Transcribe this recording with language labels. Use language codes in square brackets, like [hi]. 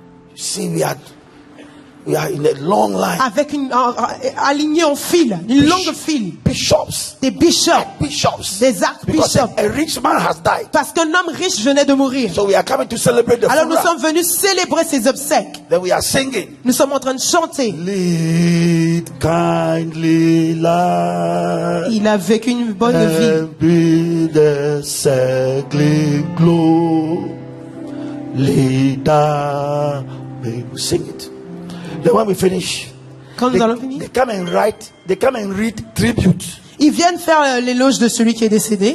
[en] You see, we are in a long line. [fr] Avec aligné en file, une longue file. [en] Bishops. [fr] Des bishops. Des archbishops. [en] A rich man has died. [fr] Parce qu'un homme riche venait de mourir. [en] So we are coming to celebrate the [fr] Alors [en] funeral. [fr] nous sommes venus célébrer ses obsèques. [en] Then we are singing. [fr] Nous sommes en train de chanter. [en] Lead kindly light. [fr] Il a vécu une bonne vie. [en] And be the circling glow. Leader. We sing it. Then when we finish, [fr] quand nous allons finir, [en] they come and read tribute. [fr] Ils viennent faire l'éloge de celui qui est décédé.